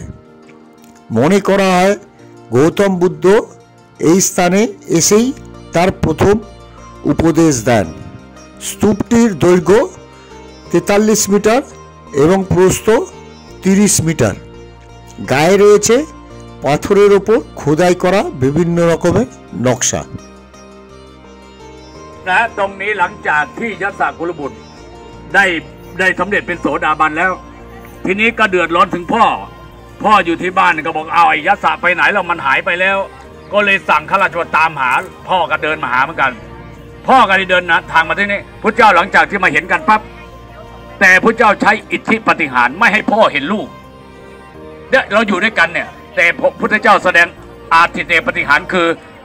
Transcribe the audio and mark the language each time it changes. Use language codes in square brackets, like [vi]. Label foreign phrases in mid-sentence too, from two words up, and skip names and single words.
[bn] মনে করা হয় গৌতম বুদ্ধ এই স্থানে এসেই তার প্রথম উপদেশ দেন। স্তূপটির দৈর্ঘ্য 43 মিটার এবং প্রস্থ 30 মিটার। গায়ে রয়েছে পাথরের ওপর খোদাই করা বিভিন্ন রকমের নকশা। [th] ตรงนี้หลังจากที่ยศกุลบุตรได้สำเร็จเป็นโสดาบันแล้วทีนี้ก็เดือดร้อนถึงพ่ออยู่ที่บ้านก็บอกเอาไอ้ยศไปไหนแล้วมันหายไปแล้วก็เลยสั่งข้าราชการตามหาพ่อก็เดินมาหาเหมือนกันพ่อก็ได้เดินทางมาที่นี่พระเจ้าหลังจากที่มาเห็นกันปั๊บแต่พระเจ้าใช้อิทธิปาฏิหาริย์ไม่ให้พ่อเห็นลูกเนี่ยเราอยู่ด้วยกันเนี่ยแต่พระเจ้าแสดงอาทิเตปาฏิหาริย์คือ